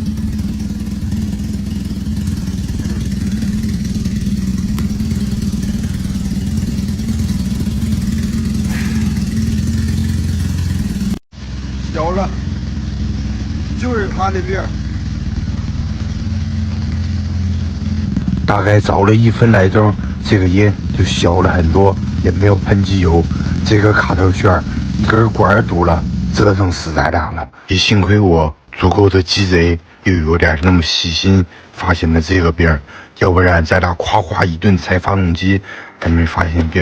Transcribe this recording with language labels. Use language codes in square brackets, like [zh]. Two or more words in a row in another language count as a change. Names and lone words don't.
[zh] 小了，就是他的病。大概找了1分来钟，這個煙就小了很多，也沒有噴機油。這個卡頭旋一根管堵了，折騰死咱倆了。也幸虧我足夠的雞賊，又有點那麼細心，發現了這個病，要不然咱倆誇一頓拆發動機，還沒發現病。